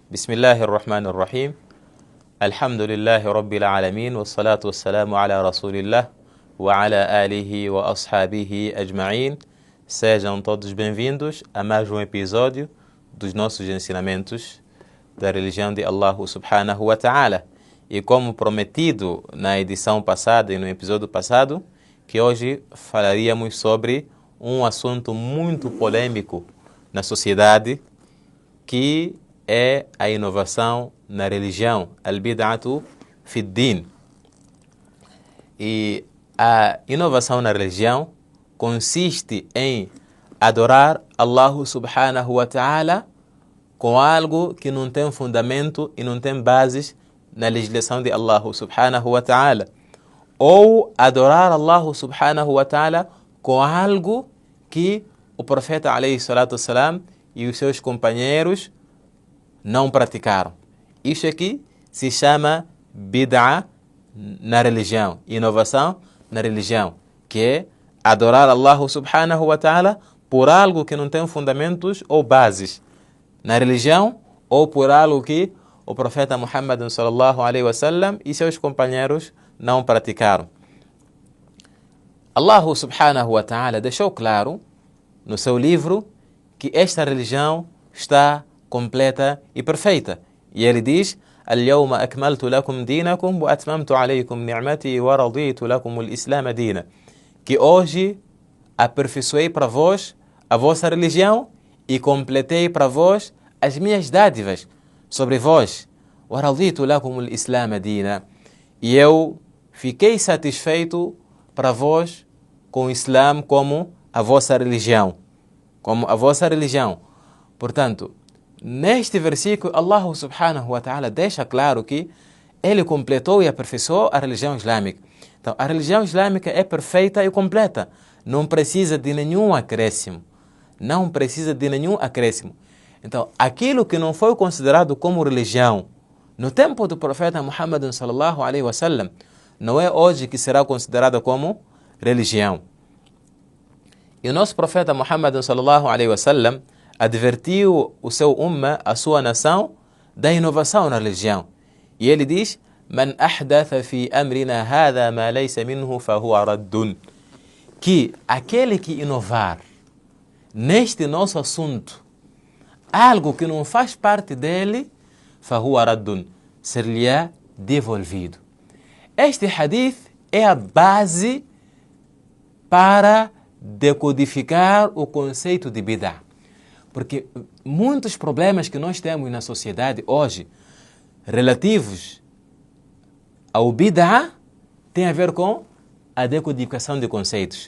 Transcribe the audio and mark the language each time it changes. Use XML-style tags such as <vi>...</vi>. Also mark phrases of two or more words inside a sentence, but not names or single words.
<ar>بسم الله الرحمن الرحيم الحمد لله رب العالمين والصلاة والسلام على رسول الله وعلى آله وأصحابه أجمعين.</ar> <pt>Sejam todos bem-vindos a mais um episódio dos nossos ensinamentos da religião de</pt> <ar>الله سبحانه وتعالى.</ar> <pt>E como prometido na edição passada e no episódio passado, que hoje falaríamos sobre um assunto muito polêmico na sociedade, que é a inovação na religião,</pt> <ar>البدعة في الدين.</ar> <pt>E a inovação na religião consiste em adorar</pt> <ar>الله سبحانه وتعالى</ar> <pt>com algo que não tem fundamento e não tem bases na legislação de</pt> <ar>الله سبحانه وتعالى,</ar> <pt>ou adorar</pt> <ar>الله سبحانه وتعالى</ar> <pt>com algo que o profeta</pt> <ar>عليه الصلاة والسلام</ar> <pt>e os seus companheiros não praticaram. Isso aqui se chama bid'a na religião, inovação na religião, que é adorar</pt> <ar>الله سبحانه وتعالى</ar> <pt>por algo que não tem fundamentos ou bases na religião, ou por algo que o profeta Muhammad</pt> <ar>صلى الله عليه وسلم</ar> <pt>e seus companheiros não praticaram.</pt> <ar>الله سبحانه وتعالى</ar> <pt>deixou claro no seu livro que esta religião está completa e perfeita. E ele diz:</pt> <ar>"اليوم أكملت لكم دينكم وأتممت عليكم نعمتي ورضيت لكم الإسلام دينا."</ar> <pt>Que hoje aperfeiçoei para vós a vossa religião e completei para vós as minhas dádivas sobre vós.</pt> <ar>ورضيت لكم الإسلام دينا.</ar> <pt>E eu fiquei satisfeito para vós com o Islã como a vossa religião. Como a vossa religião. Portanto, neste versículo,</pt> <ar>الله سبحانه وتعالى</ar> <pt>deixa claro que ele completou e aperfeiçoou a religião islâmica. Então, a religião islâmica é perfeita e completa. Não precisa de nenhum acréscimo. Não precisa de nenhum acréscimo. Então, aquilo que não foi considerado como religião no tempo do profeta Muhammad</pt> <ar>صلى الله عليه وسلم,</ar> <pt>não é hoje que será considerado como religião. E o nosso profeta Muhammad</pt> <ar>صلى الله عليه وسلم</ar> <pt>advertiu o seu umma, a sua nação, da inovação na religião. E ele diz:</pt> <ar>"من أحدث في أمرنا هذا ما ليس منه فهو رد."</ar> <pt>Que aquele que inovar neste nosso assunto algo que não faz parte dele,</pt> <ar>فهو رد,</ar> <pt>ser-lhe-á devolvido. Este hadith é a base para decodificar o conceito de bid'ah. Porque muitos problemas que nós temos na sociedade hoje, relativos ao bid'ah, têm a ver com a decodificação de conceitos.</pt>